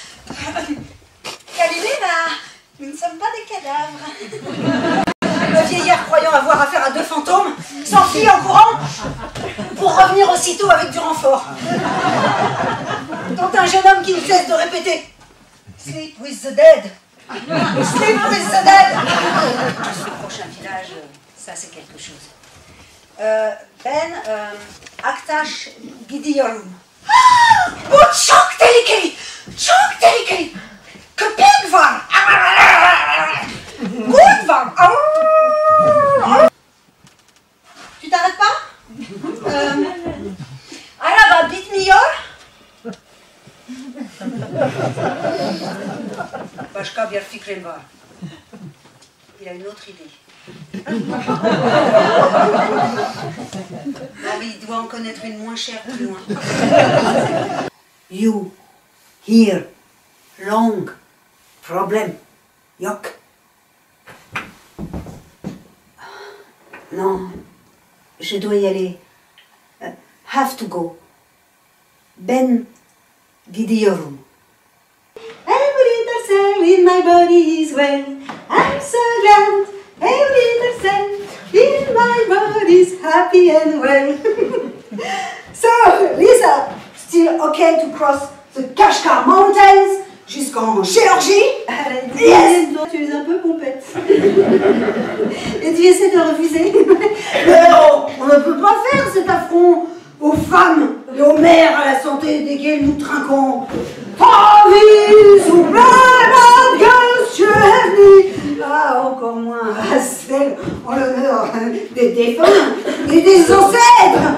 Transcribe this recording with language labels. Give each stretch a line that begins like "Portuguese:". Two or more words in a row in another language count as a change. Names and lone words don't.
French: Galilée, nous ne sommes pas des cadavres. Le vieillard, croyant avoir affaire à 2 fantômes, s'enfuit en courant pour revenir aussitôt avec du renfort. Dont un jeune homme qui ne cesse de répéter «
English: Sleep with the dead ». Sleep with the dead.
French: Le prochain village, Ça, c'est quelque chose.
Turkish: Ben, Aktash gidiyorum. Bu çok tehlikeli. Çok tehlikeli. Köpek var. Kurt var.
French: Tu t'arrêtes pas?
Turkish: Araba bitmiyor. Başka bir fikrim var.
French: Il a une autre idée. Non, mais il doit en connaître une moins chère plus loin.
English: You, here, long, problem,
Turkish: yok.
French: Non, je dois y aller.
English: Have to go.
Turkish: Ben gidiyorum.
English: Every little cell in my body is well. I'm so glad. Every little cell in my body is happy and well. So, Lisa, still okay to cross the Kashgar Mountains
French: jusqu'en Géorgie? Yes! Tu es un peu pompette. Et tu essaies de refuser. Mais on ne peut pas faire cet affront aux femmes et aux mères à la santé desquelles nous trinquons. Ah, encore moins à celle en l'honneur des défunts et des ancêtres.